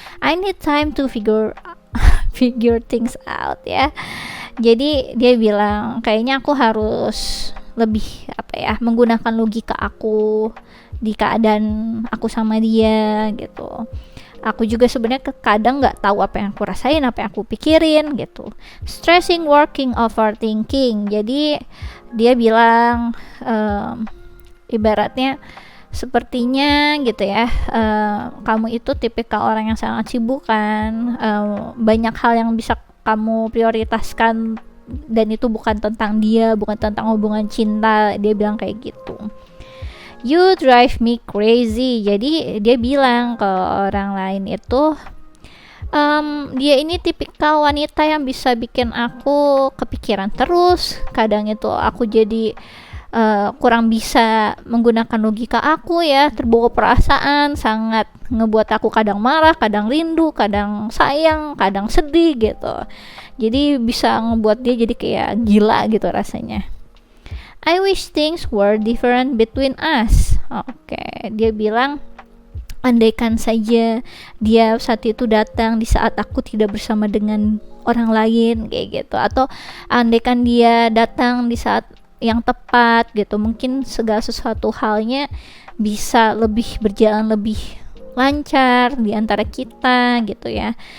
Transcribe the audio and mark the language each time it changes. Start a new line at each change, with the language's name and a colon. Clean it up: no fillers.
English: I need time to figure things out ya.
Indonesian: Jadi dia bilang kayaknya aku harus lebih menggunakan logika aku di keadaan aku sama dia gitu. Aku juga sebenarnya kadang nggak tahu apa yang aku rasain, apa yang aku pikirin gitu.
English: Stressing, working, overthinking.
Indonesian: Jadi dia bilang ibaratnya sepertinya gitu ya, kamu itu tipikal orang yang sangat sibuk kan, banyak hal yang bisa kamu prioritaskan dan itu bukan tentang dia, bukan tentang hubungan cinta. Dia bilang kayak gitu.
English: You drive me crazy.
Indonesian: Jadi dia bilang ke orang lain itu, dia ini tipikal wanita yang bisa bikin aku kepikiran terus. Kadang itu aku jadi kurang bisa menggunakan logika aku ya, terbawa perasaan, sangat ngebuat aku kadang marah, kadang rindu, kadang sayang, kadang sedih gitu. Jadi bisa ngebuat dia jadi kayak gila gitu rasanya.
English: I wish things were different between us.
Indonesian: Dia bilang, andaikan saja dia saat itu datang di saat aku tidak bersama dengan orang lain kayak gitu, atau andaikan dia datang di saat yang tepat gitu, mungkin segala sesuatu halnya bisa lebih berjalan lebih lancar di antara kita gitu ya.